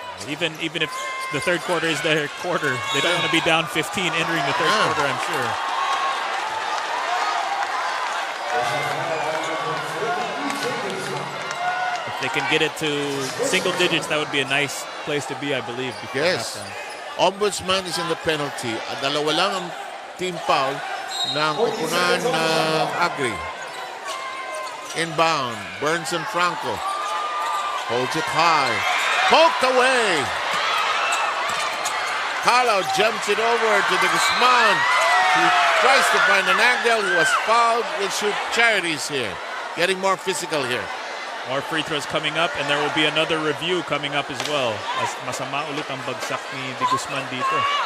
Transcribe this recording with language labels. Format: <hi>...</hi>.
<en>Even if the third quarter is their quarter, they don't want to be down 15 entering the third quarter, I'm sure. If they can get it to single digits, that would be a nice place to be, I believe. Yes. Halftime. Ombudsman is in the penalty.</en> <tl>Dalawa lang ang team foul ng kupunan ng Agri.</tl> <en>Inbound. Burns and Franco. Holds it high. Poked away. Calao jumps it over to the Guzman. He tries to find an angle. He was fouled. We'll shoot charities here. Getting more physical here. More free throws coming up, and there will be another review coming up as well.</en> <tl>As masama ulit ang bagsak ni De Guzman dito.</tl>